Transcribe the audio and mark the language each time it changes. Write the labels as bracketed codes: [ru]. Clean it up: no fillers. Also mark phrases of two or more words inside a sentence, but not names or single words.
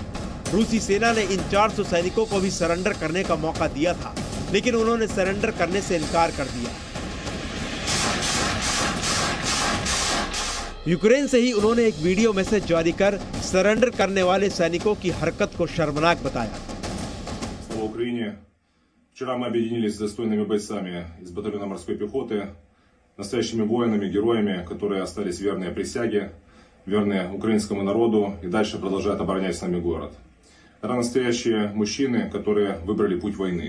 [hi] रूसी सेना ने इन 400 सैनिकों को भी सरेंडर करने का मौका दिया था, लेकिन उन्होंने सरेंडर करने से इनकार कर दिया। यूक्रेन से ही उन्होंने एक वीडियो मैसेज जारी कर सरेंडर करने वाले सैनिकों की हरकत को शर्मनाक बताया। [ru] Вчера мы объединились с достойными бойцами из батальона морской пехоты, настоящими воинами, героями, которые остались верные присяге, верные украинскому народу и дальше продолжают оборонять с нами город. Это настоящие мужчины, которые выбрали путь войны.